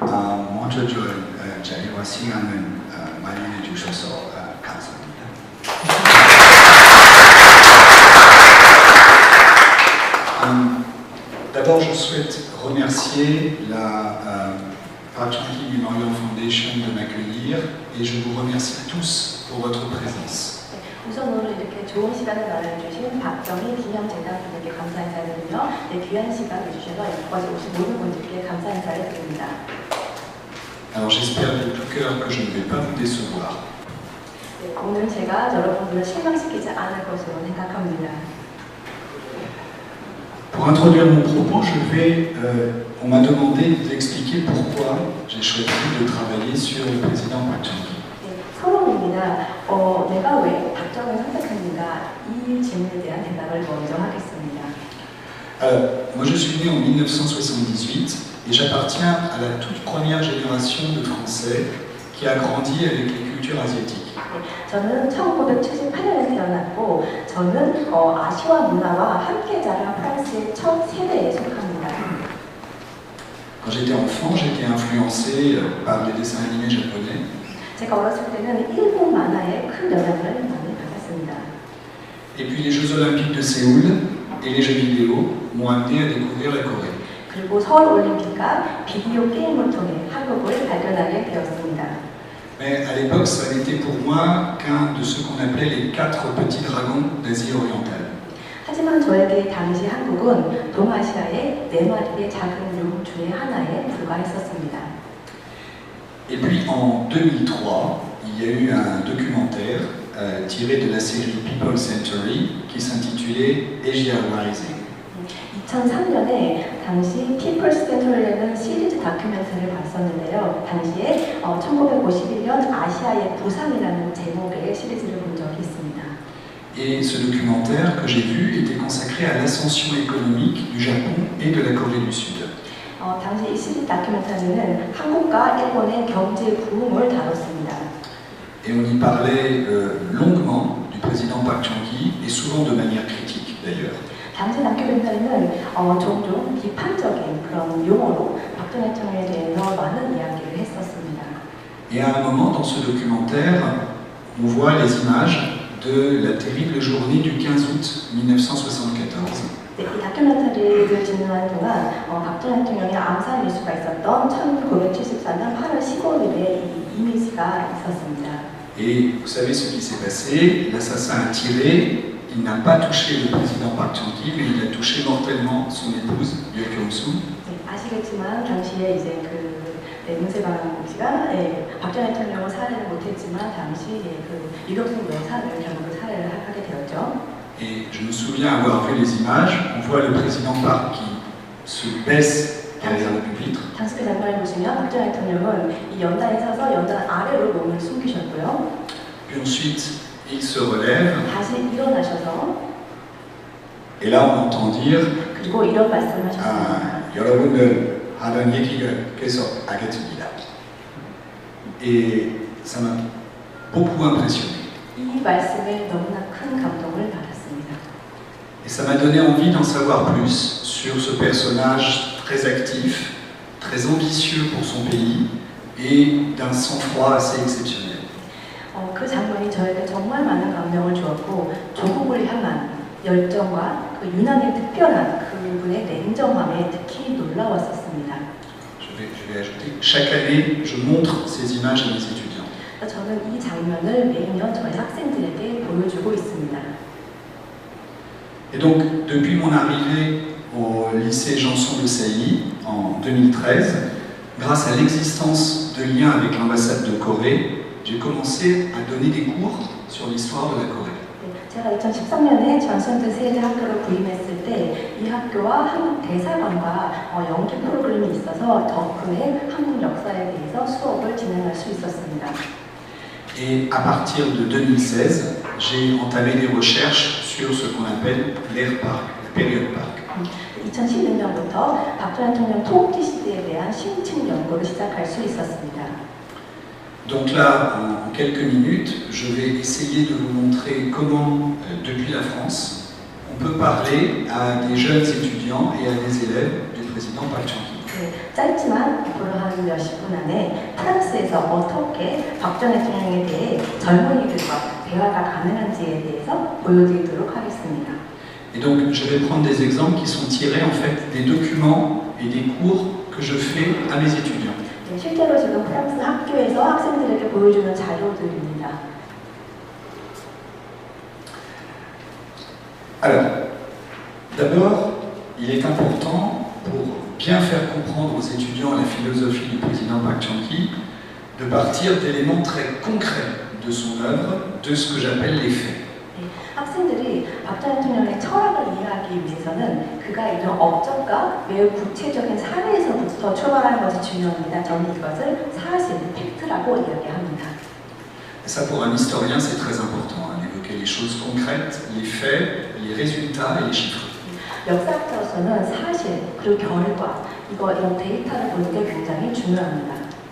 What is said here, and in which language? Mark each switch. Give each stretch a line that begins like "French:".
Korean: 먼저 자리와 시간을 마련해 주셔서 감사합니다.
French: D'abord, je souhaite remercier la Pachonki Memorial Foundation de m'accueillir et je vous remercie tous pour votre présence.
Korean: 우선으로 이렇게 좋은 시간을 마련해주신 박정희 기념재단분들께 감사 인사를 드리며 귀한 시간 내주셔서 여기까지 오신 모든 분들께 감사 인사를 드립니다.
French: Alors j'espère de tout cœur que je ne vais pas vous décevoir.
Korean: 네, 오늘 제가 여러분들을 실망시키지 않을 것으로 생각합니다.
French: Pour introduire mon propos, on m'a demandé d'expliquer pourquoi j'ai choisi de travailler sur le président Pachonki.
Korean: 서론입니다. 내가 왜 박정희를 선택했는가 이 질문에 대한 대답을 먼저 하겠습니다.
French: Moi je suis né en 1978 et j'appartiens à la toute première génération de Français qui a grandi avec les cultures asiatiques.
Korean: 저는 1978년에 태어났고 저는 아시아 문화와 함께 자란 프랑스의 첫 세대에 속합니다.
French: Quand j'étais enfant, j'étais influencé par les dessins animés japonais.
Korean: 제가 어렸을 때는 일본 만화에 큰 영향을 많이 받았습니다.
French: Et puis les Jeux Olympiques de Séoul et les jeux vidéo m'ont amené à découvrir la Corée.
Korean: 그리고 서울 올림픽과 비디오 게임을 통해 한국을 발견하게 되었습니다.
French: Mais à l'époque, ça n'était pour moi qu'un de ce qu'on appelait les 4 petits dragons d'Asie orientale.
Korean: 하지만 저에게 당시 한국은 동아시아의 4마리의 작은 용 중에 하나에 불과했었습니다.
French: Et puis en 2003, il y a eu un documentaire tiré de la série People Century qui s'intitulait Asia Rising.
Korean: 2003년에 당시 People's Century라는 시리즈 다큐멘터리를 봤었는데요. 당시에 1951년 아시아의 부상이라는 제목의 시리즈를 본 적이 있습니다.
French: Et ce documentaire que j'ai vu était consacré à l'ascension économique du Japon et de la Corée du Sud.
Korean: 당시 이 시리즈 다큐멘터리는 한국과 일본의 경제 부흥을 다뤘습니다.
French: Et on y parlait longuement du président Park Chung-hee et souvent de manière critique. d'ailleurs.
Korean: 당시 다큐멘터리는 종종 비판적인 그런 용어로 박정희 대통령에 대해서 많은 이야기를 했었습니다.
French: Et à un moment dans ce documentaire, on voit les images de la terrible journée du 15 août 1974.
Korean: 네, 이 다큐멘터리를 진행하는 동안 박정희 대통령의 암살 이슈가 있었던 1974년 8월 15일에 이 이미지가 있었습니다.
French: Et vous savez ce qui s'est passé, l'assassin a tiré, il n'a pas touché le président Park Chung-hee, mais il a touché mortellement son épouse, Yoo Kyung-soo.
Korean: 네, 아시겠지만 당시에 이제 문세방 씨가 박정희 대통령을 살해를 못했지만 당시 그 유경수 여사를 결국 살해를 하게 되었죠.
French: Et je me souviens avoir vu les images, on voit le président Park qui se baisse derrière le pupitre.
Korean: 당시 그 장면을 보시면 박정희 대통령은 이 연단에 서서 연단 아래로 몸을 숨기셨고요.
French: Puis ensuite, il se relève,
Korean: 다시 일어나셔서
French: et là on entend dire
Korean: 그리고 이런 말씀을 하셨습니다. 아, 여러분들 하던 얘기를 계속 하겠습니다.
French: Et ça m'a beaucoup impressionné.
Korean: 이 말씀에 너무나 큰 감동을 받았습니다.
French: Et ça m'a donné envie d'en savoir plus sur ce personnage très actif, très ambitieux pour son pays et d'un sang-froid assez exceptionnel.
Korean: 그 장면이 저에게 정말 많은 감명을 주었고 조국을 향한 열정과 그 유난히 특별한 그분의 냉정함에 특히 놀라웠었습니다.
French: Je vais ajouter, chaque année, je montre ces images à mes étudiants.
Korean: 저는 이 장면을 매년 저희 학생들에게 보여주고 있습니다.
French: Et donc, depuis mon arrivée au lycée Janson de Sailly en 2013, grâce à l'existence de liens avec l'ambassade de Corée, j'ai commencé à donner des cours sur l'histoire de la Corée.
Korean: 제가 2013년에 전선대 세계 학교를 부임했을 때 이 학교와 한국 대사관과 연기 프로그램이 있어서 덕분에 한국 역사에 대해서 수업을 진행할 수 있었습니다.
French: Et à partir de 2016, j'ai entamé des recherches sur ce qu'on appelle l'ère Park, la période Park.
Korean: 2016년부터 박정희 대통령 통치 시대에 대한 심층 연구를 시작할 수 있었습니다.
French: Donc là, en quelques minutes, je vais essayer de vous montrer comment, depuis la France, on peut parler à des jeunes étudiants et à des élèves du président Park Chung-hee.
Korean: 네, 짧지만 앞으로 한 몇십 분 안에 프랑스에서 어떻게 박정희 대통령에 대해 젊은이들과 대화가 가능한지에 대해서 보여드리도록 하겠습니다.
French: Et donc, je vais prendre des exemples qui sont tirés en fait des documents et des cours que je fais à mes étudiants.
Korean: 네, 실제로 지금 프랑스 학교에서 학생들에게 보여주는 자료들입니다.
French: Alors, d'abord, il est important, pour bien faire comprendre aux étudiants la philosophie du président Park Chung-hee, de partir d'éléments très concrets de son œuvre, de ce que j'appelle les faits.
Korean: 네, 학생들이 박정희 대통령의 철학을 이해하기 위해서는 그가 이룬 업적과 매우 구체적인 사례에서부터 출발하는 것이 중요합니다. 저는 이것을 사실, 팩트라고 이야기합니다.
French: Et ça, pour un historien, c'est très important, hein, d'évoquer les choses concrètes, les faits, les résultats et les chiffres.
Korean: 역사학자로서는 사실, 그리고 결과, 이런 데이터를 보는 게 굉장히 중요합니다.